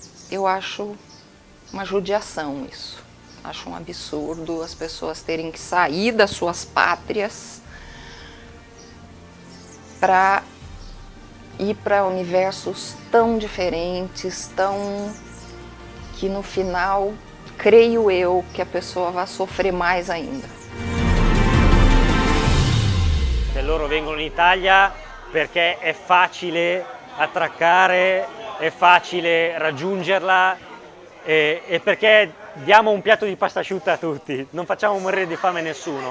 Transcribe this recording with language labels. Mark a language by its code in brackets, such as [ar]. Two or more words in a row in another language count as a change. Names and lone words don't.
[pt] Eu acho uma judiação isso. Acho um absurdo as pessoas terem que sair das suas pátrias para ir para universos tão diferentes, que no final, creio eu, que a pessoa vai sofrer mais ainda. [it] Loro vengono in Italia perché è facile attraccare, è facile raggiungerla e perché diamo un piatto di pasta asciutta a tutti, non facciamo morire di fame nessuno.